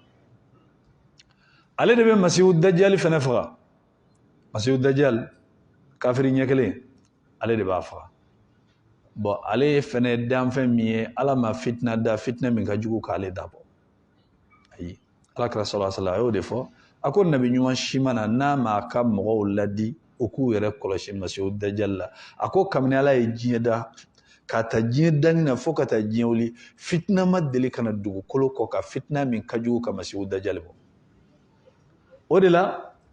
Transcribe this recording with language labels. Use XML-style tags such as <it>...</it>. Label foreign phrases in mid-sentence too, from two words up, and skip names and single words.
<bm>ale de bɛ Masihu Dajjal fɛnɛ faga Masihu Dajjal kafiri ɲɛ kelen ale de b'a faga bon ale ye fɛnɛ danfɛn min ye Ala ma fitina da fitina min ka jugu k'ale dabɔ ayi Alakira</bm> <ar>sallallahu alaihi wasallam</ar> <bm>a y'o de fɔ a ko nabi ɲuman si mana n'a ma ka mɔgɔw ladi u k'u yɛrɛ kɔlɔsi Masihu Dajjal la a ko kabini Ala ye diɲɛ da ka ta diɲɛ dani na fo ka taa diɲɛ wuli fitina ma deli ka na dugukolo kɔ ka fitina min ka jugu ka Masihu Dajjal bɔ o de la</bm>